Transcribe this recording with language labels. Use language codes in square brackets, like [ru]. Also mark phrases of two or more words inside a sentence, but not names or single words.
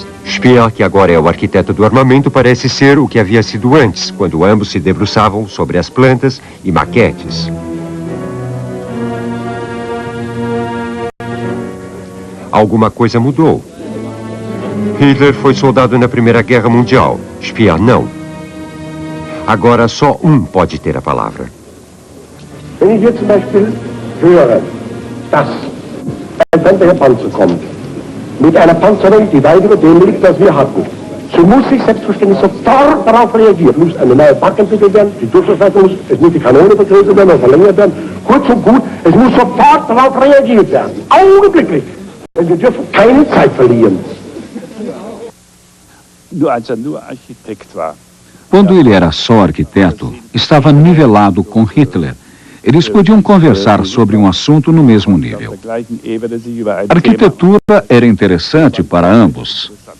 [pt] Speer, que agora é o arquiteto do armamento, parece ser o que havia sido antes, quando ambos se debruçavam sobre as plantas e maquetes. Alguma coisa mudou. Hitler foi soldado na Primeira Guerra Mundial. Speer não. Agora só um pode ter a palavra. [de] Wenn ich jetzt zum Beispiel höre, dass ein Panzer kommt, mit einer Panzerung, die weit über dem liegt, was wir hatten, so muss ich selbstverständlich sofort darauf reagieren. Muss eine neue Pack entwickelt werden, die Durchschlagsleistung muss, es muss die Kanone vergrößert werden oder verlängert werden. Kurz und gut, es muss sofort darauf reagiert werden. Augenblicklich. Denn wir dürfen keine Zeit verlieren. [pt] Quando ele era só arquiteto, estava nivelado com Hitler. Eles podiam conversar sobre um assunto no mesmo nível. A arquitetura era interessante para ambos.